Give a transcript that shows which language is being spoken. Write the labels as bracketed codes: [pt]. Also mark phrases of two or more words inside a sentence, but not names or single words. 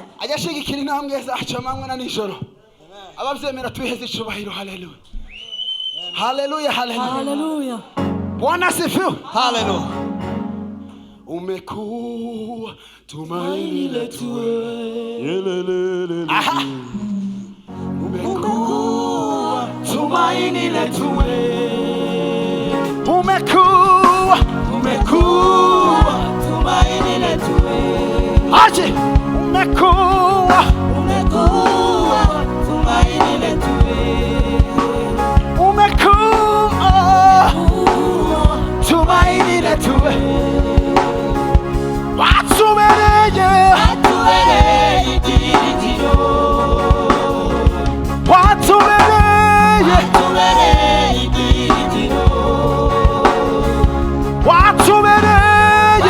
[rn] Ajashigikira intambwe zacu amanywa na nijoro. Abavyemera twiheze icubahiro. Hallelujah. Hallelujah. Hallelujah. [sw] Bwana asifiwe. Hallelujah. Umekuwa tumaini letu. Aha. Umekuwa tumaini letu. Umekuwa tumaini letu. Aje umekuwa tumaini letu. Umekuwa tumaini letu. [rw] Watubereye ibyiringiro. Watubereye ibyiringiro. Watubereye